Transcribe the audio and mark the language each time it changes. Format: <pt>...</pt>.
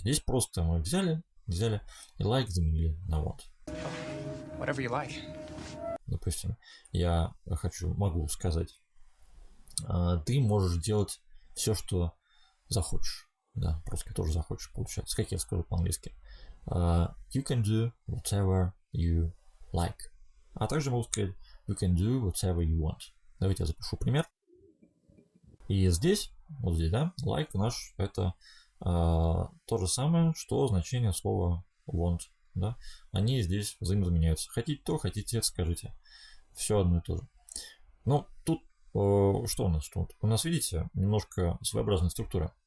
<ru>Здесь просто мы взяли и like заменили на want.</ru> <en>Whatever you like.</en> <ru>Допустим, я могу сказать, ты можешь делать все, что захочешь. Да, просто тоже захочешь, получается. Как я скажу по-английски?</ru> <en>You can do whatever you like.</en> <ru>А также могу сказать</ru> <en>you can do whatever you want.</en> <ru>Давайте я запишу пример. И здесь, да, like наш это то же самое, что значение слова want. Да? Они здесь взаимозаменяются. Хотите то, хотите это, скажите. Все одно и то же. Тут что у нас тут? У нас, видите, немножко своеобразная структура.</ru>